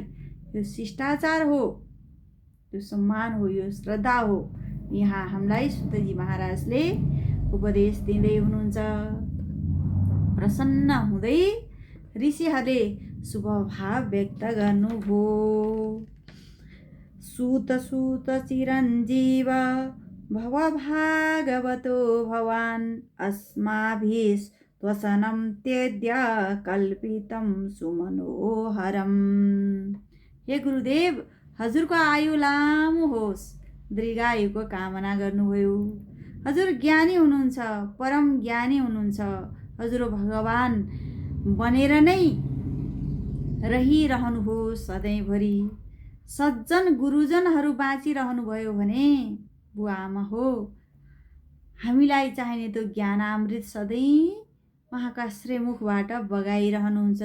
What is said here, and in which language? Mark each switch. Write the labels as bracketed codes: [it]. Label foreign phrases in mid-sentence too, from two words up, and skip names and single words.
[ne] यो शिष्टाचार हो, यो सम्मान हो, यो श्रद्धा हो। यहाँ हामीलाई सुतजी महाराजले उपदेश दिँदै हुनुहुन्छ। प्रसन्न हुँदै ऋषिहरूले शुभ भाव व्यक्त गर्नुभयो। [sa] सूत चिरञ्जीव भव भागवतो भवान् अस्माभिस्त्वसनं त्यज्य कल्पितं सुमनोहरम्। [ne] हे गुरुदेव, हजुरको आयु लामो होस्, दीर्घायुको कामना गर्नुभयो। हजुर ज्ञानी हुनुहुन्छ, परम ज्ञानी हुनुहुन्छ। हजुर भगवान बनेर नै रहिरहनुहोस् सधैँभरि। सज्जन गुरुजनहरू बाँचिरहनुभयो भने बुवा आमा हो, हामीलाई चाहिने त्यो ज्ञानामृत सधैँ उहाँका श्रीमुखबाट बगाइरहनुहुन्छ।